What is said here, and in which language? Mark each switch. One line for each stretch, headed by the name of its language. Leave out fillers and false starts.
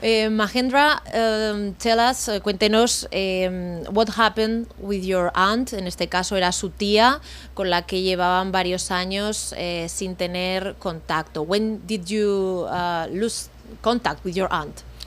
English: Mahendra, tell us,
Spanish: cuéntenos
English: what happened with your aunt.
Spanish: En este caso era su tía, con la que llevaban varios años sin tener contacto.
English: When did you lose contact with your aunt?